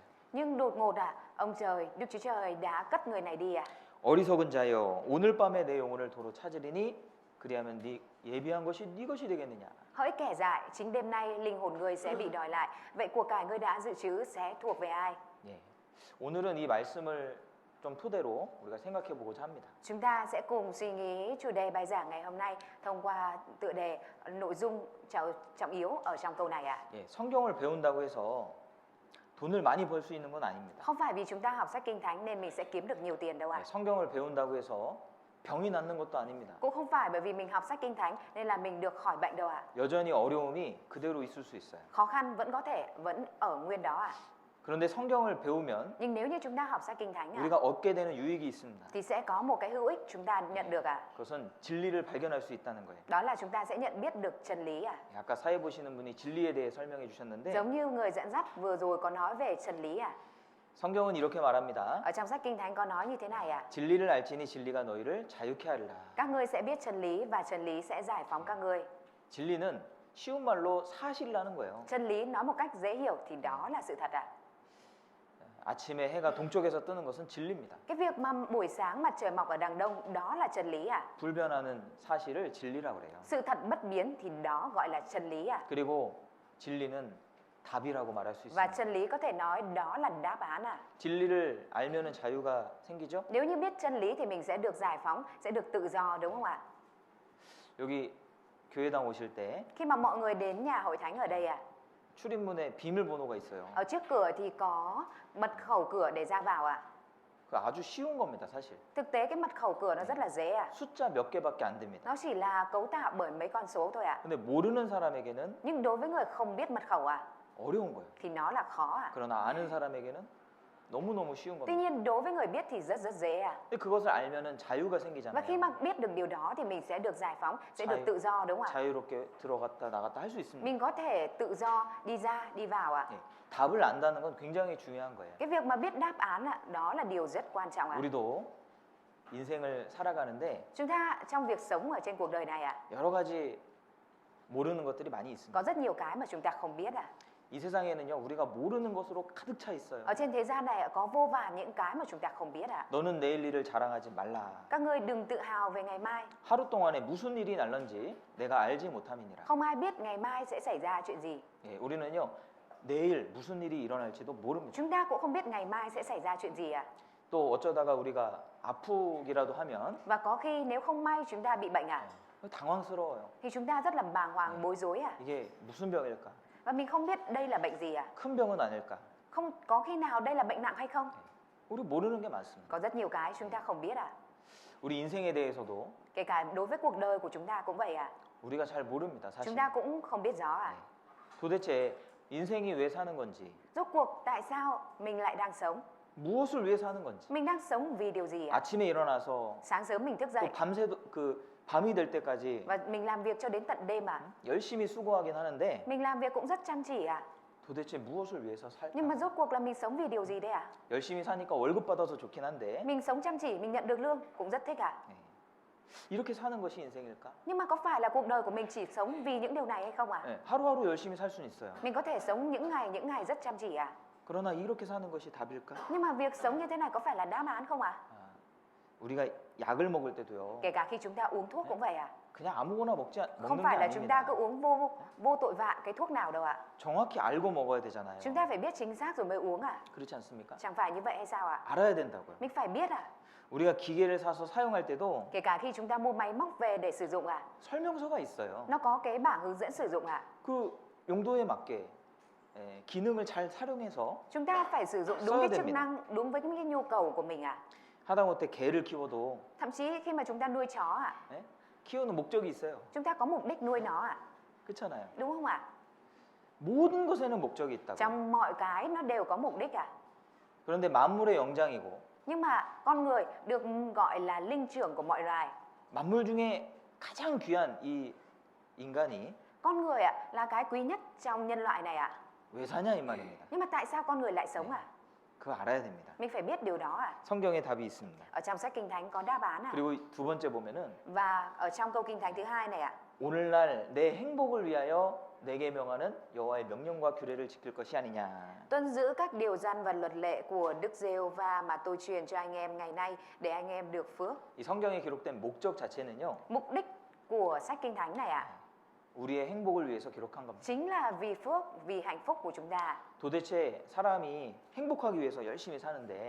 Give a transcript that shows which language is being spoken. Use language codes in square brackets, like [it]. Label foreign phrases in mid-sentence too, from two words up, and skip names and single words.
[vi] Nhưng đột ngột ông trời, Đức Chúa Trời đã cất người này đi ạ. [ko] 어리석은 자여, 오늘 밤에 내 영혼을 도로 찾으리니 그리하면 네 예비한 것이 네 것이 되겠느냐. [vi] Hỡi kẻ dại, chính đêm nay linh hồn ngươi sẽ bị đòi lại. Vậy của cải ngươi đã dự trữ sẽ thuộc về ai? [ko] 예. 오늘은 이 말씀을 좀 토대로 우리가 생각해 보고자 합니다. [vi] Chúng ta sẽ cùng suy nghĩ chủ đề bài giảng ngày hôm nay thông qua tựa đề nội dung trọng yếu ở trong câu này ạ. [ko] 예, 성경을 배운다고 해서 돈을 많이 벌 수 있는 건 아닙니다. [vi] Không phải vì chúng ta học sách Kinh Thánh nên mình sẽ kiếm được nhiều tiền đâu ạ. [ko] 예, 성경을 배운다고 해서 병이 낫는 것도 아닙니다. [vi] Cũng không phải bởi vì mình học sách Kinh Thánh nên là mình được khỏi bệnh đâu ạ. [ko] 여전히 어려움이 그대로 있을 수 있어요. [vi] Khó khăn vẫn ở nguyên đó ạ. [ko] 그런데 성경을 배우면 [vi] Nhưng nếu như chúng ta học sách Kinh Thánh [ko] 우리가 얻게 되는 유익이 있습니다. [vi] thì sẽ có một cái hữu ích chúng ta nhận được ạ. [ko] 그것은 진리를 발견할 수 있다는 거예요. [vi] Đó là chúng ta sẽ nhận biết được chân lý ạ. [ko] 아까 사회 보시는 분이 진리에 대해 설명해 주셨는데 [vi] Giống như người dẫn dắt vừa rồi có nói về chân lý ạ. [ko] 성경은 이렇게 말합니다. [vi] Ở trong sách Kinh Thánh có nói như thế này ạ. [ko] 진리를 알지니 진리가 너희를 자유케 하리라. [vi] Các ngươi sẽ biết chân lý và chân lý sẽ giải phóng các ngươi. [ko] 진리는 쉬운 말로 사실이라는 거예요. [vi] Chân lý nói một cách dễ hiểu thì đó là sự thật ạ. [ko] 아침에 해가 동쪽에서 뜨는 것은 진리입니다. [vi] Cái việc mà buổi sáng mặt trời mọc ở đằng đông đó là chân lý ạ. [ko] 불변하는 사실을 진리라고 그래요. [vi] Sự thật bất biến thì đó gọi là chân lý ạ. [ko] 그리고 진리는 답이라고 말할 수 [vi] Và [ko] 있습니다. [vi] chân lý có thể nói đó là đáp án ạ. [ko] 진리를 알면은 자유가 생기죠? [vi] Nếu như biết chân lý thì mình sẽ được giải phóng, sẽ được tự do đúng không ạ? [ko] 여기 교회당 오실 때 [vi] Khi mà mọi người đến nhà hội thánh ở đây ạ, [ko] 출입문에 비밀번호가 있어요. [vi] ở trước cửa thì có mật khẩu cửa để ra vào ạ. [ko] 그 아주 쉬운 겁니다, 사실. [vi] Thực tế cái mật khẩu cửa nó rất là dễ ạ. [ko] 숫자 몇 개밖에 안 됩니다. [vi] Nó chỉ là cấu tạo bởi mấy con số thôi ạ. [ko] 근데 모르는 사람에게는 [vi] Nhưng đối với người không biết mật khẩu ạ [ko] 어려운 거예요. [vi] thì nó là khó ạ. [ko] 그러나 아는 사람에게는 너무너무 쉬운 [vi] Tuy [ko] 겁니다. [vi] nhiên đối với người biết thì rất dễ ạ. [ko] 근데 그것을 알면은 자유가 [vi] Và khi [ko] 생기잖아요. [vi] mà biết được điều đó thì mình sẽ được giải phóng, sẽ được [ko] 자유. [vi] tự do đúng không ạ? [ko] 자유롭게 들어갔다 나갔다 할 수 있습니다. [vi] Mình có thể tự do đi ra, đi vào ạ. [ko] 예, 답을 안다는 건 굉장히 중요한 거예요. [vi] Cái việc mà biết đáp án ạ, đó là điều rất quan trọng ạ. [ko] 우리도 인생을 살아가는데 [vi] Chúng ta trong việc sống ở trên cuộc đời này ạ, [ko] 여러 가지 모르는 것들이 많이 있습니다. [vi] có rất nhiều cái mà chúng ta không biết ạ. [ko] 이 세상에는요 우리가 모르는 것으로 가득 차 있어요. [vi] Ở trên thế gian này ạ, có vô vàn những cái mà chúng ta không biết ạ. [ko] 너는 내일 일을 자랑하지 말라. [vi] Các ngươi đừng tự hào về ngày mai. [ko] 하루 동안에 무슨 일이 날런지 내가 알지 못함이니라. [vi] Không ai biết ngày mai sẽ xảy ra chuyện gì. [ko] 예, 우리는요 내일 무슨 일이 일어날지도 모릅니다. [vi] Chúng ta cũng không biết ngày mai sẽ xảy ra chuyện gì ạ. [ko] 또 어쩌다가 우리가 아프기라도 하면 [vi] Và có khi nếu không may chúng ta bị bệnh ạ, [ko] 당황스러워요. [vi] thì chúng ta rất là bàng hoàng, bối rối ạ. [ko] 이게 무슨 병일까? [vi] Và mình không biết đây là bệnh gì ạ. [ko] 큰 병은 아닐까? [vi] Không có khi nào đây là bệnh nặng hay không? [ko] 우리 모르는 게 많습니다. [vi] Có rất nhiều cái chúng ta không biết ạ. [ko] 우리 인생에 대해서도 [vi] Kể cả đối với cuộc đời của chúng ta cũng vậy ạ. [ko] 우리가 잘 모릅니다, 사실. [vi] Chúng ta cũng không biết rõ ạ. [ko] 도대체 인생이 왜 사는 건지, [vi] Rốt cuộc tại sao mình lại đang sống? [ko] 무엇을 위해 사는 건지. [vi] Mình đang sống vì điều gì ạ? [ko] 아침에 일어나서 [vi] Sáng sớm mình thức [ko] 또 [vi] dậy [ko] 밤새도 밤이 될 때까지 [vi] và mình làm việc cho đến tận đêm ạ. [ko] 열심히 수고하긴 하는데 [vi] Mình làm việc cũng rất chăm chỉ ạ. [ko] 도대체 무엇을 위해서 [vi] Nhưng mà [ko] 살까? [vi] rốt cuộc là mình sống vì điều gì đấy ạ? [ko] 열심히 사니까 월급 받아서 좋긴 한데 [vi] Mình sống chăm chỉ, mình nhận được lương cũng rất thích ạ. [ko] 네. 이렇게 사는 것이 인생일까? [vi] Nhưng mà có phải là cuộc đời của mình chỉ sống vì những điều này hay không ạ? [ko] 네, 하루하루 열심히 살 수는 있어요. [vi] Mình có thể sống những ngày rất chăm chỉ ạ. [ko] 그러나 이렇게 사는 것이 답일까? [vi] Nhưng mà việc sống như thế này có phải là đáp án không ạ? [ko] 아, 우리가 약을 먹을 때도요. [vi] Kể cả khi chúng ta uống thuốc cũng vậy à? [ko] 그냥 아무거나 먹는 [vi] Không [ko] 게 [vi] phải là chúng ta [ko] 아닙니다. [vi] cứ uống vô tội vạ cái thuốc nào đâu ạ. [ko] 정확히 알고 먹어야 되잖아요. [vi] Chúng ta phải biết chính xác rồi mới uống à? [ko] 그렇지 않습니까? [vi] Chẳng phải như vậy hay sao ạ? [ko] 알아야 된다고요. [vi] Mình phải biết à? [ko] 우리가 기계를 사서 사용할 때도 [vi] Kể cả khi chúng ta mua máy móc về để sử dụng à? [ko] 설명서가 있어요. [vi] Nó có cái bảng hướng dẫn sử dụng à? [ko] 그 용도에 맞게 기능을 잘 활용해서 [vi] Chúng ta phải sử dụng đúng [ko] 써야 [vi] cái chức [ko] 됩니다. [vi] năng, đúng với cái nhu cầu của mình à? [ko] 하다못해 개를 키워도 [vi] Thậm chí khi mà chúng ta nuôi chó à, [ko] 예? 키우는 목적이 있어요. [vi] chúng ta có mục đích nuôi nó à? [ko] 그렇잖아요. [vi] Đúng không ạ? [ko] 모든 것에는 목적이 있다고. [vi] Trong mọi cái nó đều có mục đích à? [ko] 그런데 만물의 영장이고 [vi] Nhưng mà con người được gọi là linh trưởng của mọi loài. [ko] 만물 중에 가장 귀한 이 인간이 [vi] Con người ạ là cái quý nhất trong nhân loại này ạ. [ko] 왜 사냐 이 말입니다. [vi] Nhưng mà tại sao con người lại sống à? [ko] 그거 알아야 됩니다. [vi] Mình phải biết điều đó à? [ko] 성경에 답이 있습니다. [vi] Ở trong sách Kinh Thánh có đáp án à? [ko] 그리고 두 번째 보면은 [vi] Và ở trong câu Kinh Thánh thứ hai này ạ. [ko] 오늘날 내 행복을 위하여 내게 명하는 여호와의 명령과 규례를 지킬 것이 아니냐. [vi] Tuân giữ các điều răn và luật lệ của Đức Giê-hô-va mà tôi truyền cho anh em ngày nay để anh em được phước. [ko] 이 성경에 기록된 목적 자체는요. [vi] Mục đích của sách Kinh Thánh này ạ [ko] 우리의 행복을 위해서 기록한 겁니다. [vi] chính là vì phước, vì hạnh phúc của chúng ta. [ko] 도대체 사람이 행복하기 위해서 열심히 사는데